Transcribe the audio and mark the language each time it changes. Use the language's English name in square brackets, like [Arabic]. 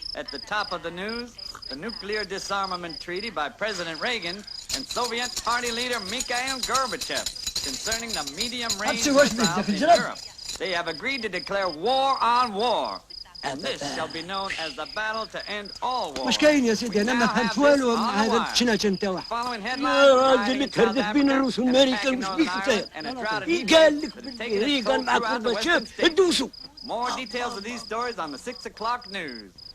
[English] At the top of the news, the nuclear disarmament treaty by President Reagan and Soviet party leader Mikhail Gorbachev concerning the medium-range missiles in Europe. They have agreed to declare war on war. And this shall be known as the battle to end all war. [Arabic] واش كاين يا سيدي؟ انا ما فهمت والو مع هذا التشناج نتاعو. يا راجل تهردف بين الروس والامريكان واش بيك انت؟ قال لك ريغان مع كورباتشيف ادوسوا. [English] More details of these stories on the 6 o'clock news.